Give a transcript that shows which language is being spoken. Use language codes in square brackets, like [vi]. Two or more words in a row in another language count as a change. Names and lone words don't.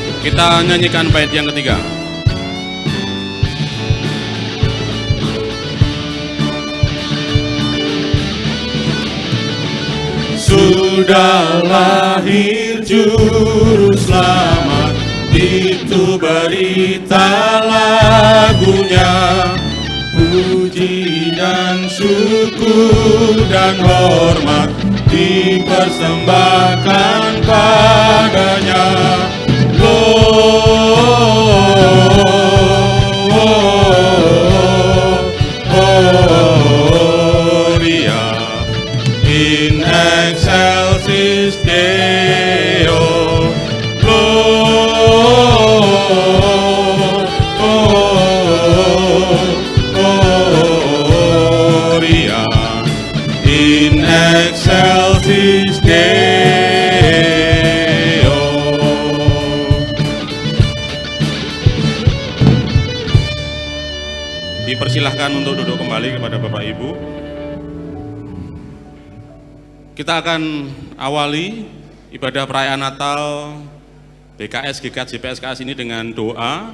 [id] Kita nyanyikan bait yang ketiga. Sudah lahir juru selamat, itu berita lagunya. Puji dan syukur dan hormat dipersembahkan padanya. [la] Gloria in excelsis Deo. Gloria in excelsis Deo. [id] Dipersilahkan untuk duduk kembali kepada Bapak Ibu. Kita akan awali ibadah perayaan Natal BKS GKJ PSKS ini dengan doa.